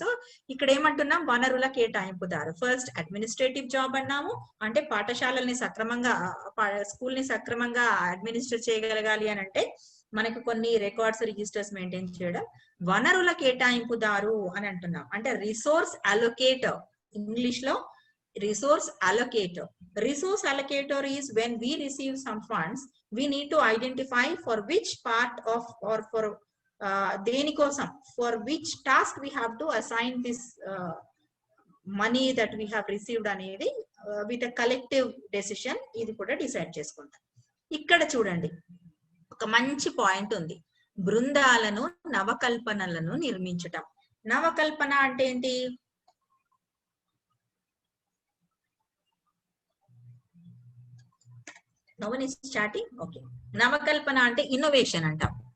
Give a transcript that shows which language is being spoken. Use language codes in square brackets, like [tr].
[te] So ఇక్కడ ఏమంటున్నాం, వనరుల కేటాయింపుదారు. ఫస్ట్ అడ్మినిస్ట్రేటివ్ జాబ్ అన్నాము, అంటే పాఠశాలల్ని సక్రమంగా, స్కూల్ ని సక్రమంగా అడ్మినిస్ట్రేట్ చేయగలగాలి అని అంటే మనకు కొన్ని రికార్డ్స్, రిజిస్టర్స్ మెయింటైన్ చేయడం. వనరుల కేటాయింపుదారు అని అంటున్నాం, అంటే రిసోర్స్ అలొకేటర్, ఇంగ్లీష్ లో resource allocator. [en] Resource allocator is when we receive some funds, we need to identify for which part of or for denikosam, for which task we have to assign this money that we have received anedi with a collective decision [te] ఇది కూడా decide చేసుకుంటాం. ఇక్కడ చూడండి ఒక మంచి point ఉంది, బృందాలను, నవకల్పనలను నిర్మించటం. నవకల్పన అంటే ఏంటి? [en] No one is chatting. Okay. [te] నవకల్పన అంటే ఇన్నోవేషన్ అంటాం.